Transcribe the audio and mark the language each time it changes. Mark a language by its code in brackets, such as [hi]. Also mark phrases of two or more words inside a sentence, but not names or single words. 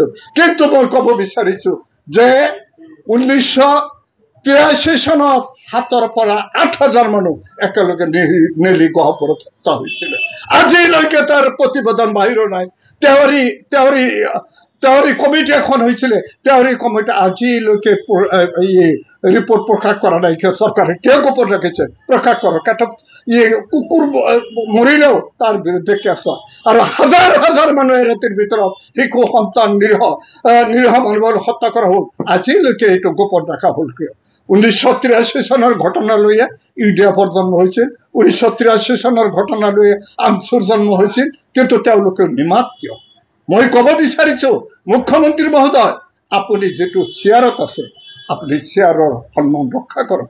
[as] কিন্তু মই ক'ব বিচাৰিছো যে 1983 চনত 7ৰ পৰা 8,000 মানুহ একেলগে নেলি গহপুৰত হত্যা হৈছিলে। আজিলৈকে তাৰ প্ৰতিবেদন বাহিৰ নাই। তেওৰি কমিটি এখন হৈছিলে, তেওৰি কমিটি আজিলৈকে রিপোর্ট প্রকাশ করা নাই। [bn] সরকারে কে গোপন রেখেছে? প্রকাশ করো। কুকুর মরিলেও তার বিরুদ্ধে কেস হয়। আর হাজার হাজার মানুষ রাতের ভিতৰত শিশু সন্তান নিরীহ মানুষ হত্যা করা হল। [as] আজিলৈকে এইটো গোপন রাখা হল কিয়? 1983 চনৰ ঘটনা লইয়া ইউডিএফৰ জন্ম হৈছিল, 1983 চনৰ ঘটনা লইয়া আমচুৰ জন্ম হৈছিল, কিন্তু তেওঁলোকে নিমাত কিয়? মই ক'ব বিচাৰিছো মুখ্যমন্ত্ৰী মহোদয়, আপুনি যেটো চেয়াৰত আছে, আপুনি চেয়াৰৰ সন্মান ৰক্ষা কৰক।